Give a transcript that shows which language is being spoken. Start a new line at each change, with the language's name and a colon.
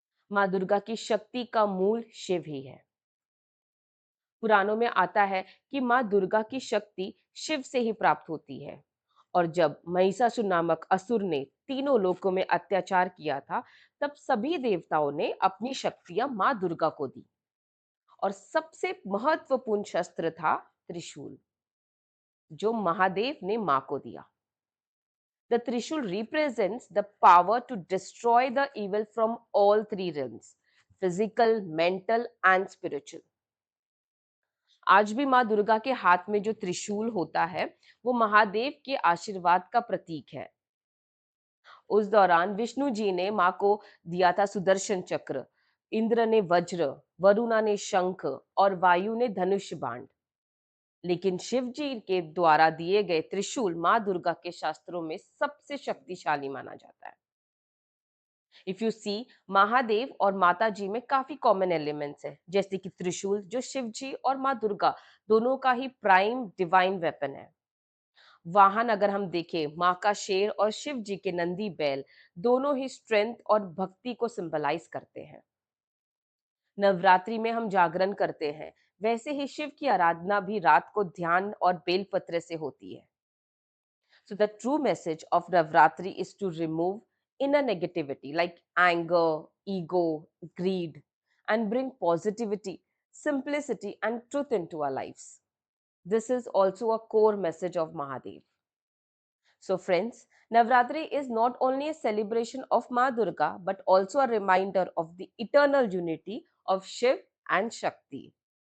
Hindi: माँ दुर्गा की शक्ति का मूल शिव ही है। पुराणों में आता है कि माँ दुर्गा की शक्ति शिव से ही प्राप्त होती है, और जब महिषासुर नामक असुर ने तीनों लोकों में अत्याचार किया था, तब सभी देवताओं ने अपनी शक्तियां माँ दुर्गा को दी, और सबसे महत्वपूर्ण शस्त्र था त्रिशूल, जो महादेव ने माँ को दिया।
English: The Trishul represents the power to destroy the evil from all three realms, physical, mental and spiritual.
Hindi: आज भी माँ दुर्गा के हाथ में जो त्रिशूल होता है, वो महादेव के आशीर्वाद का प्रतीक है। उस दौरान विष्णु जी ने माँ को दिया था सुदर्शन चक्र, इंद्र ने वज्र, वरुणा ने शंख और वायु ने धनुष बाण। लेकिन शिव जी के द्वारा दिए गए त्रिशूल माँ दुर्गा के शास्त्रों में सबसे शक्तिशाली माना जाता है।
English: if you see,
Hindi: महादेव और माता जी में काफी कॉमन एलिमेंट्स है, जैसे कि त्रिशूल, जो शिव जी और माँ दुर्गा दोनों का ही प्राइम डिवाइन वेपन है। वाहन अगर हम देखें, माँ का शेर और शिव जी के नंदी बैल दोनों ही स्ट्रेंथ और भक्ति को सिंबलाइज करते हैं। नवरात्रि में हम जागरण करते हैं, वैसे ही शिव की आराधना भी रात को ध्यान और बेलपत्र से होती है।
English: So the true message of Navratri is to remove inner negativity like anger, ego, greed, and bring positivity, simplicity, and truth into our lives. This is also a core message of Mahadev. So, friends, Navratri is not only a celebration of Ma Durga but also a reminder of the eternal unity of Shiv and Shakti.